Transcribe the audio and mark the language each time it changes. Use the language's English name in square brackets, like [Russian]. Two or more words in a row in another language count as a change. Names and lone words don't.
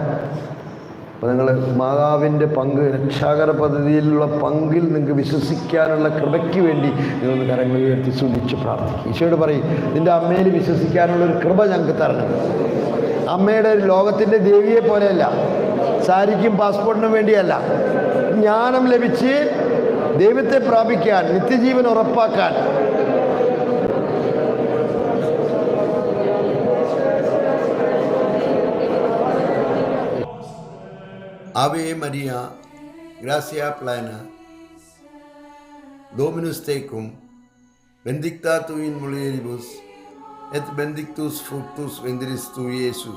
[Malayalam] അപ്പോൾ നിങ്ങൾ മാതാവിൻ്റെ പങ്ക്, രക്ഷാകര പദ്ധതിയിലുള്ള പങ്കിൽ നിങ്ങൾക്ക് വിശ്വസിക്കാനുള്ള കൃപയ്ക്ക് വേണ്ടി നിങ്ങൾ കരങ്ങൾ ഉയർത്തി സ്തുതിച്ച് പ്രാർത്ഥിക്കും. ഈശോയോട് പറയും, നിൻ്റെ അമ്മയിൽ വിശ്വസിക്കാനുള്ളൊരു കൃപ ഞങ്ങൾക്ക് തരണം. അമ്മയുടെ ലോകത്തിൻ്റെ ദേവിയെ പോലെയല്ല, സാരിക്കും പാസ്പോർട്ടിനും വേണ്ടിയല്ല, ജ്ഞാനം ലഭിച്ച് ദൈവത്തെ പ്രാപിക്കാൻ, നിത്യജീവൻ ഉറപ്പാക്കാൻ. [Latin] Ave Maria, gracia plena, Dominus tecum, benedicta tu in mulieribus, et benedictus fructus ventris tui, Iesus.